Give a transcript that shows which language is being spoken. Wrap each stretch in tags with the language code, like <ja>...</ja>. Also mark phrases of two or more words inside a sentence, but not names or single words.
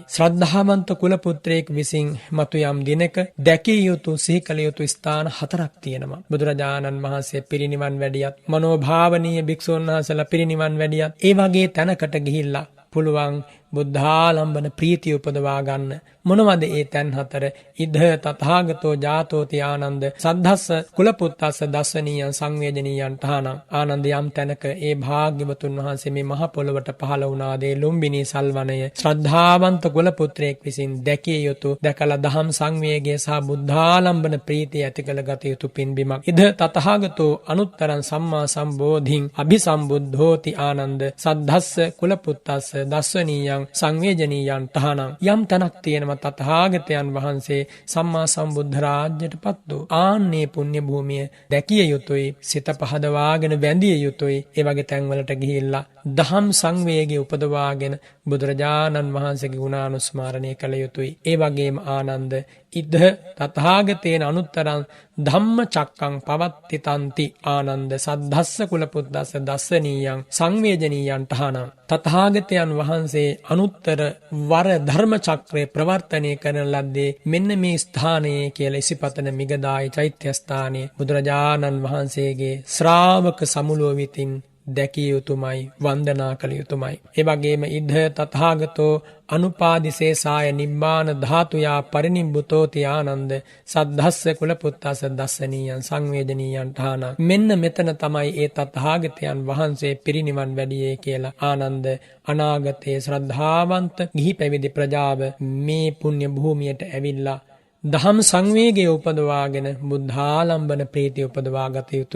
<si>ශ්‍රද්ධාවන්ත කුලපුත්‍රයෙක් විසින් මතු යම් දිනක දැකිය යුතු සිහි කළ යුතු ස්ථාන 4ක් තියෙනවා. බුදුරජාණන් වහන්සේ පිරිනිවන් වැඩියත් මනෝභාවනීය භික්ෂූන් වහන්සේලා පිරිනිවන් වැඩියත් ඒ වගේ තැනකට ගිහිල්ලා පුළුවන් බුද්ධාලම්බන ප්‍රීතිය උපදවා ගන්න. මොනවද ඒ තැන් 4?</si> <pi>ඉද තථාගතෝ ජාතෝති ආනන්ද සද්ධස්ස කුලපුත්තස්ස දස්සනීයං සංවේදනීයං ඨානං.</pi> <si>ආනන්ද යම් තැනක ඒ භාග්‍යවතුන් වහන්සේ මේ මහ පොළොවට පහළ වුණා දේ ලුම්බිනී සල්වනය ශ්‍රද්ධාවන්ත කුලපුත්‍රයෙක් විසින් දැකිය යුතු, දැකලා දහම් සංවේගය සහ බුද්ධාලම්බන ප්‍රීතිය ඇති කළ ගත යුතු පින්බිමක්.</si> <pi>ඉද තථාගතෝ අනුත්තරං සම්මා සම්බෝධිං අභිසම්බුද්ධෝති ආනන්ද සද්ධස්ස කුලපුත්තස්ස දස්සනීයං සංවේජනීයං ඨානං.</pi> <si>යම් තැනක් තියෙනවා තථාගතයන් වහන්සේ සම්මා සම්බුද්ධ රාජ්‍යයටපත් වූ ආන්නේ පුණ්‍ය භූමිය දැකිය යුතුයි, සිත පහදවාගෙන වැඳිය යුතුයි. ඒ වගේ තැන්වලට ගිහිල්ලා දහම් සංවේගය උපදවාගෙන බුදුරජාණන් වහන්සේගේ ගුණානුස්මරණය කළ යුතුයි.</si> <pi>ඒ වගේම ආනන්ද ඉද තථාගතේන අනුත්තරං ධම්මචක්කං පවත්තිතන්ති ආනන්ද සද්ධස්ස කුලපුද්දස්ස දස්සනීයං සංවේජනීයං තහනම්.</pi> <si>තථාගතයන් වහන්සේ අනුත්තර වර ධර්ම චක්‍රය ප්‍රවර්තනය කරන ලද්දේ මෙන්න මේ ස්ථානයේ කියලා ඉසිපතන මිගදායි චෛත්‍ය ස්ථානයේ බුදුරජාණන් වහන්සේගේ ශ්‍රාවක සමුළුව විතින් දැකිය යුතුමයි, වන්දනා කළ යුතුමයි.</si> <pi>ඒ වගේම ඉද තථාගතෝ අනුපාදිසේසාය නිබ්බාන ධාතුයා පරිනිබ්බුතෝති ආනන්ද සද්ධස්ස කුලපුත්තස්ස දස්සනීයං සංවේදනීයං ඨාන.</pi> <si>මෙන්න මෙතන තමයි ඒ තථාගතයන් වහන්සේ පිරිනිවන් වැඩියේ කියලා ආනන්ද අනාගතයේ ශ්‍රද්ධාවන්ත ගිහි පැවිදි ප්‍රජාව මේ පුණ්‍ය භූමියට ඇවිල්ලා දහම් සංවේගය උපදවාගෙන බුද්ධාලම්බන ප්‍රීතිය උපදවා ගත යුතුයි.</si>